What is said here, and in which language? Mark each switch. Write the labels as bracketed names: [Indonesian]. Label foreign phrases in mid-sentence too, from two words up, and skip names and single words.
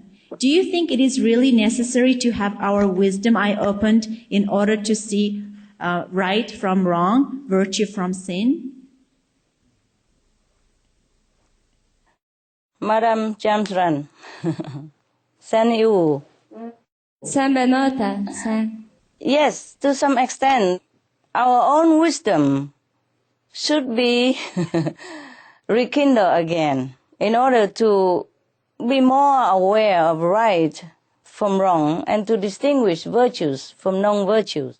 [English] Do you think it is really necessary to have our wisdom eye opened in order to see right from wrong, virtue from sin? Madam Jamsran. [Mongolian] Сайн уу. Сайн байна уу та? Сайн. [English] Yes, to some extent, our own wisdom should be rekindled again in order to be more aware of right from wrong and to distinguish virtues from non-virtues.